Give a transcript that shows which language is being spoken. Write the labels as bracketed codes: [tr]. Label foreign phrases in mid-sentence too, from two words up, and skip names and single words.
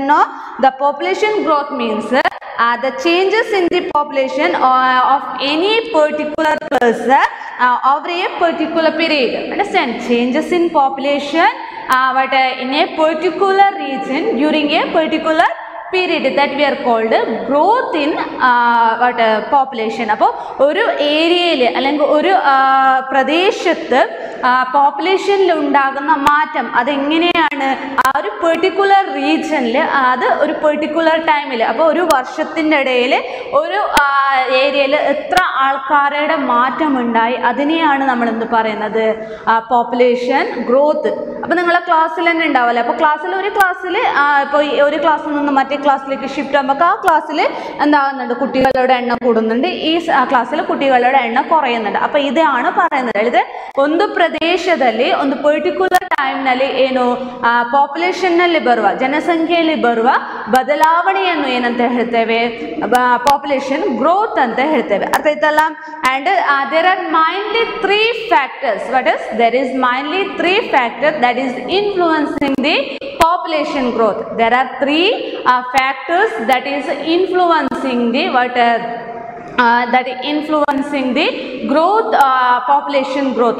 [en] No, the population growth means the changes in the population of any particular person over a particular period. Understand? Changes in population in a particular region during a particular period, that we are called growth in population. [ml] അപ്പോൾ ഒരു ഏരിയയിൽ അല്ലെങ്കിൽ ഒരു പ്രദേശത്ത് പോപ്പുലേഷനിൽ ഉണ്ടാകുന്ന മാറ്റം അതെങ്ങനെയാണ് ആ ഒരു [en] particular regionil, [ml] അത് ഒരു [en] particular timeil, [ml] അപ്പോൾ ഒരു വർഷത്തിൻ്റെ ഇടയിൽ ഒരു ഏരിയയിൽ എത്ര ആൾക്കാരുടെ മാറ്റം ഉണ്ടായി, അതിനെയാണ് നമ്മൾ എന്ത് പറയുന്നത്, [en] population growth. [ml] അപ്പോൾ നിങ്ങളെ ക്ലാസ്സിൽ തന്നെ ഉണ്ടാവില്ല. അപ്പോൾ ഒരു ക്ലാസ്സിൽ ഇപ്പോൾ ഒരു ക്ലാസ്സിൽ നിന്ന് മറ്റേ ക്ലാസ്സിലേക്ക് ഷിഫ്റ്റ് ആകുമ്പോൾ ആ ക്ലാസ്സിൽ എന്താകുന്നുണ്ട്, കുട്ടികളുടെ എണ്ണം കൂടുന്നുണ്ട്, ഈ ക്ലാസ്സിൽ കുട്ടികളുടെ എണ്ണം കുറയുന്നുണ്ട്. അപ്പോൾ ഇതാണ് പറയുന്നത്. [kn] ಹೇಳಿದ್ರೆ ಒಂದು ಪ್ರದೇಶದಲ್ಲಿ ಒಂದು [en] particular timenalli [kn] ಏನು ಪಾಪ್ಯುಲೇಷನ್ನಲ್ಲಿ ಬರುವ ಜನಸಂಖ್ಯೆಯಲ್ಲಿ ಬರುವ ಬದಲಾವಣೆಯನ್ನು ಏನಂತ ಹೇಳ್ತೇವೆ, [en] population growth [kn] ಅಂತ ಹೇಳ್ತೇವೆ. ಅರ್ಥ ಆಯ್ತಲ್ಲ. [en] And there are mainly three factors. What is? There is mainly three factors that is influencing the population growth. There are three factors that is influencing the that is influencing the growth, population growth.